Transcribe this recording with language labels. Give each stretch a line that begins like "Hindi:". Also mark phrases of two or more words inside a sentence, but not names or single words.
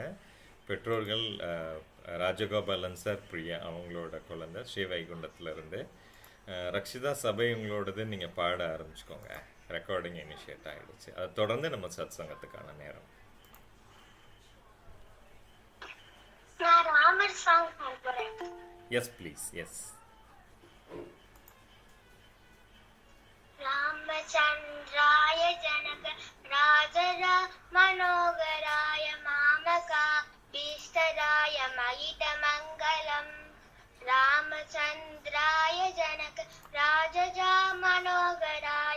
Tamil: பெற்றோர்கள் ராஜகோபாலன் சார், பிரியா அவங்களோட குழந்தை ஸ்ரீ வைகுண்டத்தில் இருந்து. ரக்ஷிதா சபை உங்களோடது, நீங்கள் பாட ஆரம்பிச்சுக்கோங்க.
English: recording initiate
Tamil: ஆகிடுச்சு. அதை தொடர்ந்து நம்ம சத்சங்கத்துக்கான நேரம்.
English: yes please. yes.
Sanskrit: रामचंद्राय जनक राजरा मनोहराय मामका भीष्टराय महितमङ्गलम् रामचंद्राय जनक राजजा मनोहराय